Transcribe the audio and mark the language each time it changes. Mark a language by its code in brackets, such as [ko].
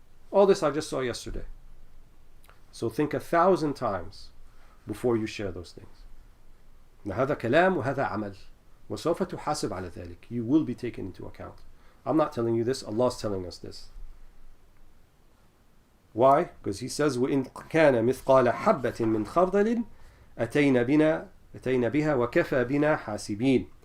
[en] All this I just saw yesterday. So think 1,000 times before you share those things. [ar] هذا كلام وهذا عمل وسوف تحاسب على ذلك. [en] You will be taken into account. I'm not telling you this, Allah is telling us this. Why? Because He says [ar] وَإِنْ كَانَ مِثْقَالَ حَبَّةٍ مِّنْ خَرْدَلٍ أَتَيْنَا بِهَا وَكَفَى بِنَا حَاسِبِينَ.